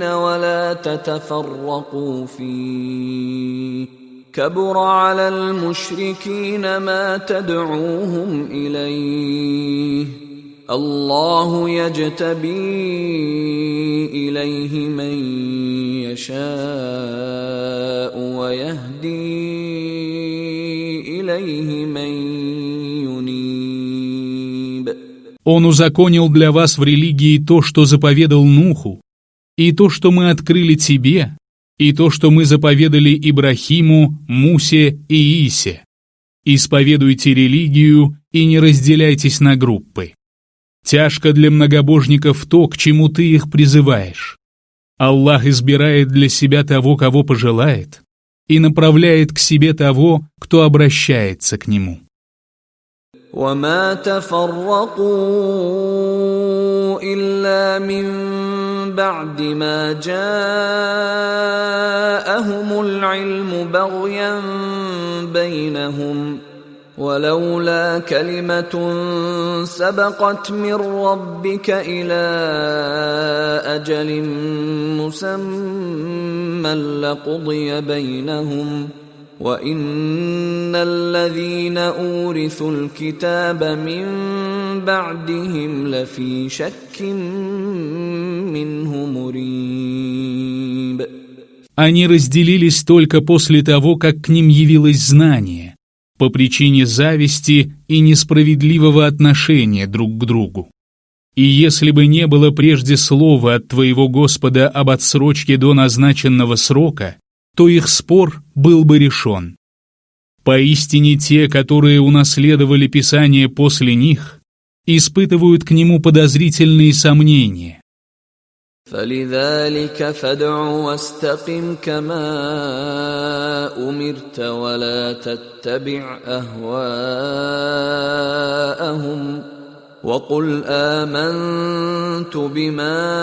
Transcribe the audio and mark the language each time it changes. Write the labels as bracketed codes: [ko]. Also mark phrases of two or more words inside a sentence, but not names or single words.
[ar] ولا تتفرقوا فيه كبر على المشركين ما تدعوهم إليه الله يجتبي إليه من يشاء ويهدي إليه من ينيب. [ru] Он узаконил для вас в религии то, что заповедал Нуху, и то, что мы открыли тебе, и то, что мы заповедали Ибрахиму, Мусе и Иисе. Исповедуйте религию и не разделяйтесь на группы. Тяжко для многобожников то, к чему ты их призываешь. Аллах избирает для себя того, кого пожелает, и направляет к себе того, кто обращается к Нему. [ar] وما تفرقوا إلا من بعد ما جاءهم العلم بغيا بينهم ولولا كلمة سبقت من ربك إلى أجل مسمى لقضي بينهم وَإِنَّ الَّذِينَ أُورِثُوا الْكِتَابَ مِنْ بَعْدِهِمْ لَفِي شَكٍّ مِّنْهُ مُرِيبٍ. [ru] Они разделились только после того, как к ним явилось знание, по причине зависти и несправедливого отношения друг к другу. И если бы не было прежде слова от твоего Господа об отсрочке до назначенного срока, то их спор был бы решен. Поистине те, которые унаследовали Писание после них, испытывают к нему подозрительные сомнения. [ar] فَلِذَلِكَ فَادْعُ وَاسْتَقِمْ كَمَا أُمِرْتَ وَلَا تَتَّبِعْ أَهْوَاءَهُمْ وَقُلْ آمَنْتُ بِمَا